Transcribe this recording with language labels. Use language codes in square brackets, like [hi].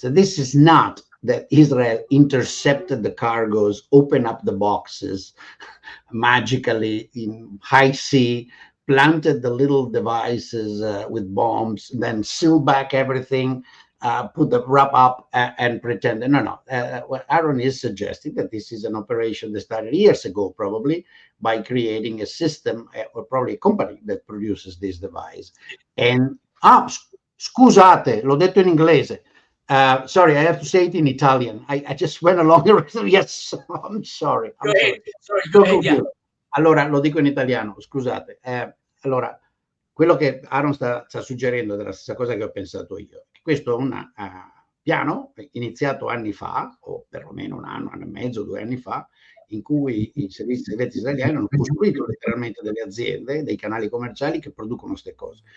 [en] That this is not that Israel intercepted the cargoes, opened up the boxes magically in high sea, planted the little devices with bombs, then sealed back everything, put the wrap up and pretend. No. What Ahron is suggesting that this is an operation that started years ago, probably by creating a system or probably a company that produces this device. [it] And scusate, l'ho detto in inglese. [en] Sorry, I have to say it in Italian. I just went along the rest. Yes, I'm sorry. Go ahead. Sorry, go ahead, yeah. [it] Allora, lo dico in italiano, scusate. Allora, quello che Ahron sta suggerendo è la stessa cosa che ho pensato io. Questo è un piano iniziato anni fa, o perlomeno un anno e mezzo, 2 anni fa, in cui i servizi segreti israeliani hanno costruito letteralmente delle aziende, dei canali commerciali che producono queste cose.